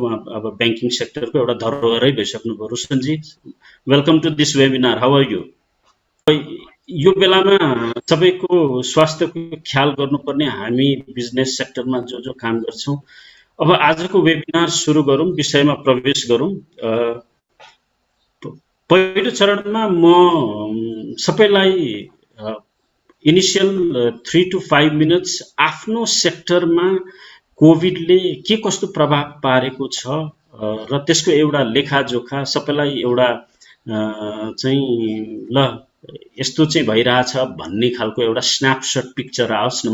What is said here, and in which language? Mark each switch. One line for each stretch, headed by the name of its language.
Nepali: उहाँ अब ब्याङ्किङ सेक्टरको एउटा धरोहरै भइसक्नु भयो।
English: Roshanji, welcome to this webinar. How are you?
Nepali: यो बेलामा सबैको स्वास्थ्यको ख्याल गर्नुपर्ने हामी बिजनेस सेक्टरमा जो काम गर्छौँ। अब आजको वेबिनार सुरु गरौँ, विषयमा प्रवेश गरौँ। पहिलो चरणमा म सबैलाई इनिसियल 3 to 5 मिनट्स आफ्नो सेक्टरमा कोभिडले के कस्तो प्रभाव पारेको छ र त्यसको एउटा लेखाजोखा सबैलाई एउटा चाहिँ ल यस्तो चाहिँ भइरहेछ भन्ने खालको एउटा स्न्यापसट पिक्चर आओस् न।